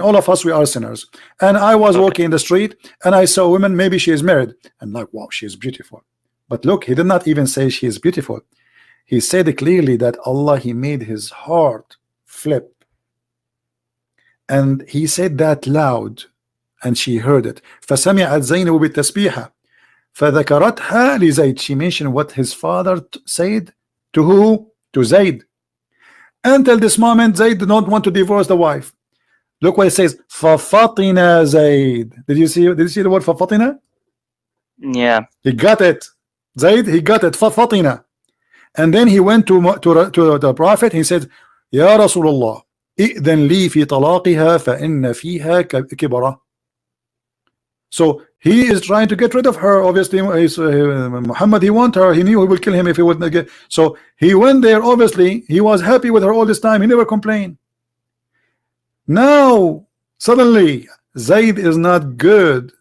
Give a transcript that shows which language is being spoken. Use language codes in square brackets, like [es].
[en] All of us, we are sinners. And I was walking in the street and I saw a woman, maybe she is married. And like, wow, she is beautiful. But look, he did not even say she is beautiful. He said clearly that Allah, he made his heart flip. And he said that loud and she heard it. [ar] فسمعت زينب بالتسبيحة فذكرتها لزيد. [en] She mentioned what his father said to who? To Zayd. Until this moment, Zayd did not want to divorce the wife. Look what it says. فَفَطِنَ Zayd. Did you see the word فَفَطِنَ? Yeah. He got it. Zayd, he got it. فَفَطِنَ. And then he went to the prophet. He said, [ar] يا رسول الله إذن لي في طلاقها فإن فيها كبرة. [en] So he is trying to get rid of her. Obviously, Muhammad, he want her. He knew he would kill him if he would not get. So he went there. Obviously, he was happy with her all this time. He never complained. Now suddenly, Zayd is not good.